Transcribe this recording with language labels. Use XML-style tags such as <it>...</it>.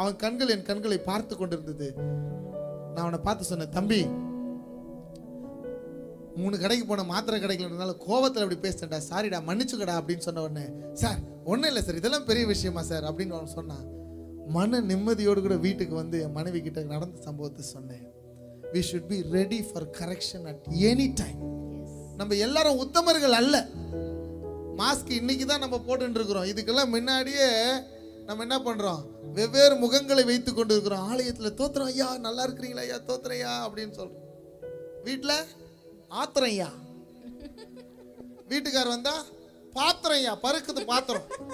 <ta>அவன் கண்கள் என் கண்களை பார்த்து கொண்டிருந்தது. நான் அவனை பார்த்து சொன்னேன், தம்பி 3 கடைக்கு போன மாத்திரை கிடைக்கலன்றதுனால கோவத்தில் அப்படி பேசிட்டேன்டா, சாரிடா மன்னிச்சுக்கடா அப்படின்னு சொன்ன உடனே, சார் ஒன்றும் இல்லை சார், இதெல்லாம் பெரிய விஷயமா சார் அப்படின்னு அவன் சொன்னான். மன நிம்மதியோடு கூட வீட்டுக்கு வந்து என் மனைவி கிட்ட நடந்த சம்பவத்தை சொன்னேன்.</ta> <en>we should be ready for correction at any time.</en> <ta>நம்ம எல்லாரும் உத்தமர்கள் அல்ல. மாஸ்க் இன்னைக்கு தான் நம்ம போட்டுட்டு இருக்கிறோம். இதுக்கெல்லாம் முன்னாடியே நம்ம என்ன பண்றோம், வெவ்வேறு முகங்களை வைத்து கொண்டு இருக்கிறோம். ஆலயத்தில் தோத்திரம் ஐயா, நல்லா இருக்கிறீங்களா ஐயா, தோத்திரம் ஐயா அப்படின்னு சொல்றோம். வீட்டில் ஆத்திரம் ஐயா, வீட்டுக்கார் வந்தா பாத்திரம் ஐயா, பருக்குது பாத்திரம்.</ta>